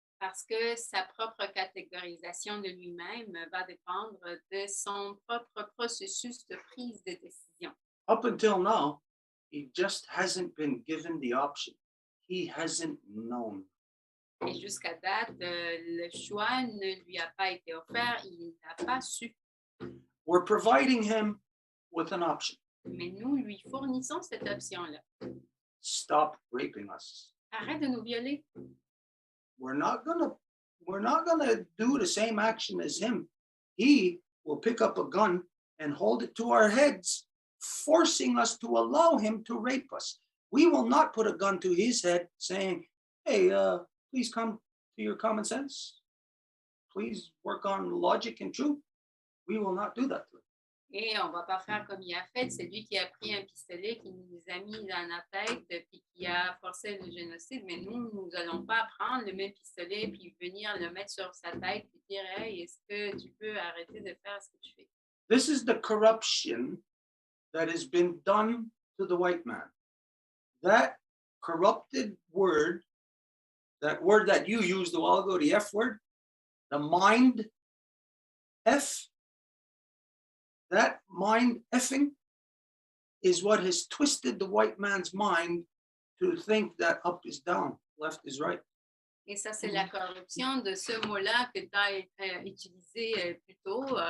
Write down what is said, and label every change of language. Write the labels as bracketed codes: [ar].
[fr] Parce que sa propre catégorisation de lui-même va dépendre de son propre processus de prise de décision. [en] Up until now, he just hasn't been given the option. He hasn't known. [fr] Et jusqu'à date, le choix ne lui a pas été offert, il n'a pas su. [en] We're providing him with an option. [fr] Mais nous lui fournissons cette option-là. [en] Stop raping us. [fr] Arrête de nous violer. [en] We're not going to we're not going to do the same action as him. He will pick up a gun and hold it to our heads, forcing us to allow him to rape us. We will not put a gun to his head saying, hey, please come to your common sense. Please work on logic and truth. We will not do that to him. [fr] Et on ne va pas faire comme il a fait. C'est lui qui a pris un pistolet, qui nous a mis dans la tête, puis qui a forcé le génocide. Mais nous n'allons pas prendre le même pistolet, puis venir le mettre sur sa tête, puis dire, hey, est-ce que tu peux arrêter de faire ce que tu fais? [en] This is the corruption that has been done to the white man. That corrupted word, that word that you used a while ago, the F word, the mind F, that mind effing is what has twisted the white man's mind to think that up is down, left is right. [fr] Et ça, c'est la corruption de ce mot-là que tu as utilisé plus tôt.